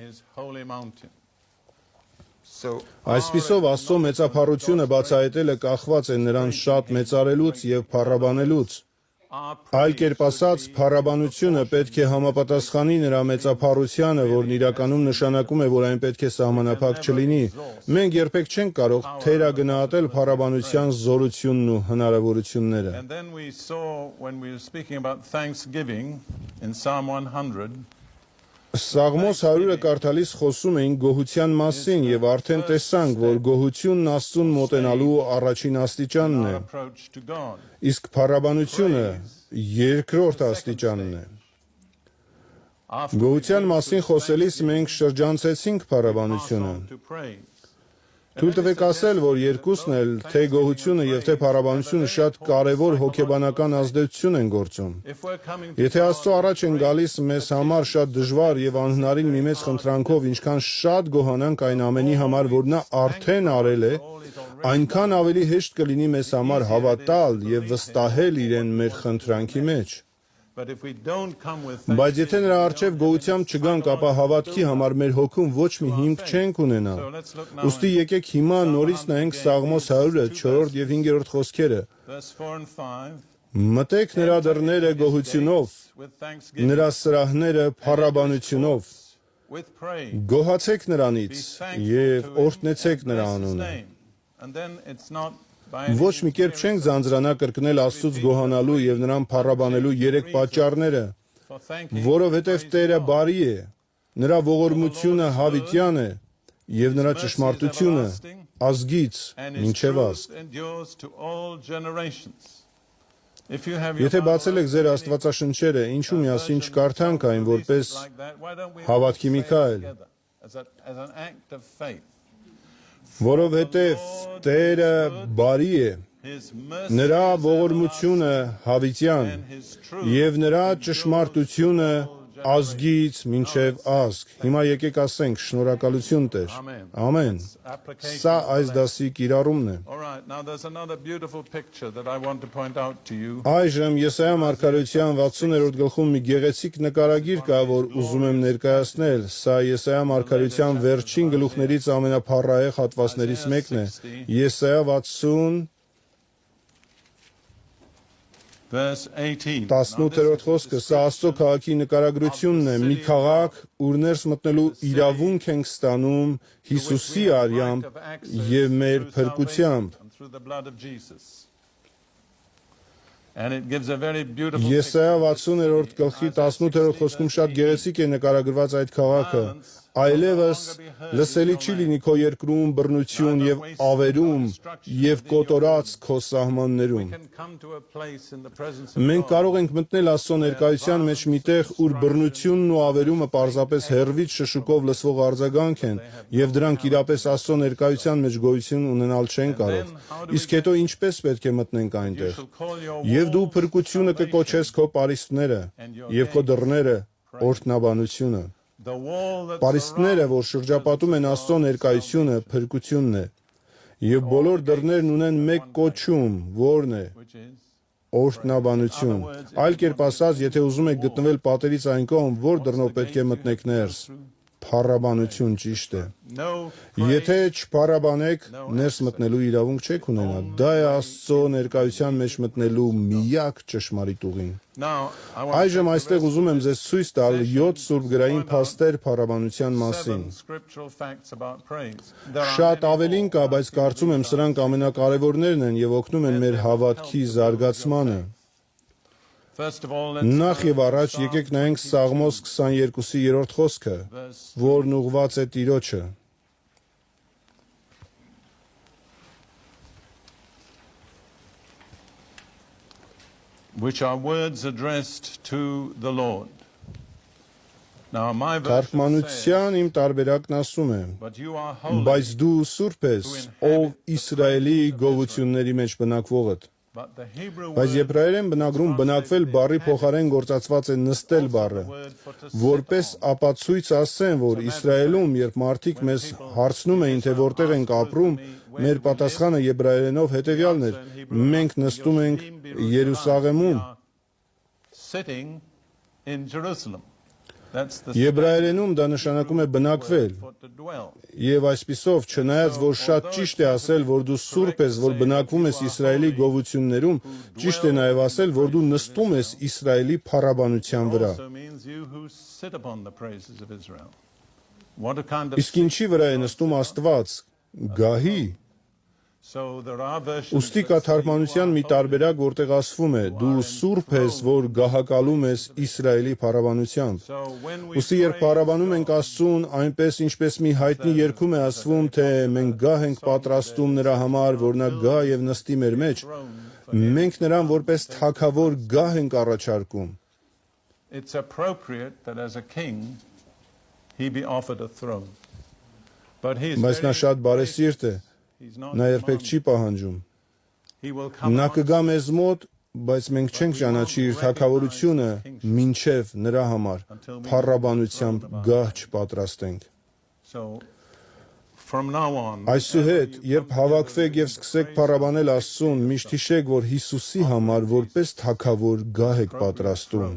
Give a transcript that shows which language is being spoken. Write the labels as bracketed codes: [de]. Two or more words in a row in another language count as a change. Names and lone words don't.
[hy] Այսպիսով Աստծո մեծափառությունը բացահայտելը կախված է նրան շատ մեծարելուց եւ փառաբանելուց։ Այլ կերպ ասած, փառաբանությունը պետք է համապատասխանի նրա մեծափառությանը, որն իրականում նշանակում է, որ այն պետք է սահմանափակ չլինի։ Մենք երբեք չենք կարող թերագնահատել փառաբանության զորությունն ու հնարավորությունները։ [en] And then we saw when we were speaking about thanksgiving in Psalm 100 [hy] Սաղմոս 100-ը կարդալիս խոսում էին գոհության մասին եւ արդեն տեսանք, որ գոհությունն Աստծուն մոտենալու առաջին աստիճանն է, [en] approach to God. [hy] իսկ փառաբանությունը երկրորդ աստիճանն է։ Գոհության մասին խոսելիս մենք շրջանցեցինք փառաբանությունը։ [en] To pray. [hy] Թույլ տվեք ասել, որ երկուսն էլ, թե գոհությունը եւ թե փառաբանությունը շատ կարեւոր հոգեբանական ազդեցություն են գործում։ [en] If we're coming to [hy] Եթե Աստծո առաջ են գալիս մեզ համար շատ դժվար եւ անհնարին մի մեծ խնդրանքով, ինչքան շատ գոհանանք այն ամենի համար, որ նա արդեն արել է, այնքան ավելի հեշտ կլինի մեզ համար հավատալ եւ վստահել իրեն մեր խնդրանքի մեջ։ [en] but if we don't come with [hy] Բայց եթե նրա առջև գոհությամբ չգանք, ապա հավատքի համար մեր հոգում ոչ մի հիմք չենք ունենա։ Ուստի եկեք հիմա նորից նայենք Սաղմոս 100-ը 4 եւ 5-րդ խոսքերը։ [en] verse 4 and 5 [hy] Մտեք նրա դռները գոհությունով, [en] with thanksgiving [hy] նրա սրահները փառաբանությունով։ [en] with praise [hy] Գոհացեք նրանից եւ օրհնեցեք նրա անունը։ [en] and then it's not by [hy] Ոչ մի կերպ չենք ձանձրանա կրկնել Աստծուց գոհանալու եւ նրան փառաբանելու երեք պատճառները, [en] for thanking [hy] որովհետեւ Տերը բարի է, նրա ողորմությունը հավիտյան է եւ նրա ճշմարտությունը ազգից [en] and his [hy] մինչեւ [en] truth [hy] ազգ։ [en] endures to all generations. If you have [hy] Եթե բացել եք ձեր Աստվածաշնչերը, ինչու միասին չկարդանք այն որպես [en] like that, why don't we [hy] հավատքի [en] say it Միքայել։ together as an act of faith? [hy] Որովհետեւ Տերը բարի է, [en] His mercy [hy] նրա ողորմությունը հավիտյան [en] and his truth [hy] եւ նրա ճշմարտությունը ազգից մինչև ազգ։ Հիմա եկեք ասենք շնորհակալություն Տեր։ Ամեն։ Սա այս դասի կիրառումն է։ [en] All right, now there's another beautiful picture that I want to point out to you. [hy] Այժմ Եսայա մարգարեության 60-րդ գլխում մի գեղեցիկ նկարագիր կա, որ ուզում եմ ներկայացնել։ Սա Եսայա մարգարեության վերջին գլուխներից ամենափառահեղ հատվածներից մեկն է։ Եսայա 60 [en] Verse 18. [hy] 18-րդ խոսքը, սա Աստծո քաղաքի նկարագրությունն է, մի քաղաք, ուր ներս մտնելու իրավունք ենք ստանում Հիսուսի արյամբ եւ մեր փրկությամբ։ [en] And through the blood of Jesus. And it gives a very beautiful [hy] Եսայա 60-րդ գլխի 18-րդ խոսքում շատ գեղեցիկ է նկարագրված այդ քաղաքը։ Այլևս լսելի չի լինի քո երկրում բռնություն եւ ավերում եւ կոտորած քո սահմաններում։ [en] can come to a place in the presence of [hy] Մենք կարող ենք մտնել Աստծո ներկայության մեջ միտեղ, ուր բռնությունն ու ավերումը պարզապես հերվից շշուկով լսվող արձագանք են, եւ դրանք իրապես Աստծո ներկայության մեջ գոյություն ունենալ չեն կարող։ Իսկ հետո ինչպես պետք է մտնենք այնտեղ։ Եվ դու փրկությունը կկոչես քո պարիսպները եւ քո դռները օրհնաբանությունը։ [en] the wall that [hy] Պարիսպները, որ շրջապատում են Աստծո ներկայությունը, փրկությունն է։ Եվ բոլոր դռներն ունեն մեկ կոչում, որն է [en] which is [hy] օրհնաբանություն։ Այլ կերպ ասած, եթե ուզում եք գտնվել պատերից այն կողմ, որ դռնով պետք է մտնեք ներս։ փառաբանություն ճիշտ է։ [en] No [hy] Եթե [en] praise. [hy] չփառաբանեք, ներս մտնելու իրավունք չեք ունենա։ Դա է Աստծո ներկայության մեջ մտնելու միակ ճշմարիտ ուղին։ [en] Now, I want [hy] Այժմ [en] to [hy] այստեղ ուզում եմ ձեզ ցույց տալ 7 սուրբգրային փաստեր փառաբանության մասին։ [en] 7 scriptural facts about praise. There are [hy] Շատ [en] many [hy] ավելին [en] more. [hy] կա, բայց կարծում եմ սրանք ամենակարևորներն են եւ օգնում են մեր հավատքի զարգացմանը։ [en] First of all, let's [hy] Նախ եւ առաջ եկեք նայենք Սաղմոս 22-ի 3-րդ խոսքը, [en] verse [hy] որն ուղված է Տիրոջը։ [en] which are words addressed to the Lord. Now, my version says, [hy] Թարգմանության իմ տարբերակն ասում է. [en] but you are holy, [hy] Բայց դու սուրբ ես, ով Իսրայելի գովությունների մեջ բնակվողդ։ [en] but the Hebrew [hy] Բայց [en] word [hy] եբրայերեն բնագրում բնակվել բառի փոխարեն գործածված է նստել բառը, [en] word for to sit [hy] որպես ապացույց ասեն, որ Իսրայելում, երբ մարդիկ մեզ հարցնում էին, թե որտեղ ենք ապրում, մեր պատասխանը եբրայերենով հետևյալն էր. մենք նստում ենք Երուսաղեմում։ [en] sitting in Jerusalem. That's the [hy] Եբրայերենում դա նշանակում է բնակվել, [en] for to dwell. [hy] եւ այսպիսով, չնայած որ շատ ճիշտ է ասել, որ դու սուրբ ես, որ բնակվում ես Իսրայելի գովություններում, ճիշտ է նաեւ ասել, որ դու նստում ես Իսրայելի փառաբանության վրա։ [en] Also means you who sit upon the praises of Israel. What a kind of [hy] Իսկ ինչի վրա է նստում Աստված։ Գահի։ [en] So there are versions [hy] Ուստի [en] that [hy] կա [en] say [hy] թարգմանության մի տարբերակ, որտեղ ասվում է. դու սուրբ ես, որ գահակալում ես Իսրայելի փառաբանությամբ։ [en] So when we [hy] Ուստի երբ փառաբանում ենք Աստծուն, այնպես ինչպես մի հայտնի երգում է ասվում, թե մենք գահ ենք պատրաստում նրա համար, որ նա գա եւ նստի մեր մեջ, մենք նրան որպես թագավոր գահ ենք առաջարկում։ [en] it's appropriate that as a king he be offered a throne. But he is [hy] Բայց նա [en] very [hy] շատ բարեսիրտ է, [en] he's not [hy] նա երբեք չի պահանջում։ [en] he will come [hy] Նա [en] amongst [hy] կգա մեզ մոտ, բայց մենք չենք ճանաչի իր թագավորությունը մինչև նրա համար փառաբանությամբ գահ չպատրաստենք։ [en] So from now on [hy] Այսուհետ, երբ հավաքվեք եւ սկսեք փառաբանել Աստծուն, միշտ հիշեք, որ Հիսուսի համար որպես թագավոր գահ եք պատրաստում։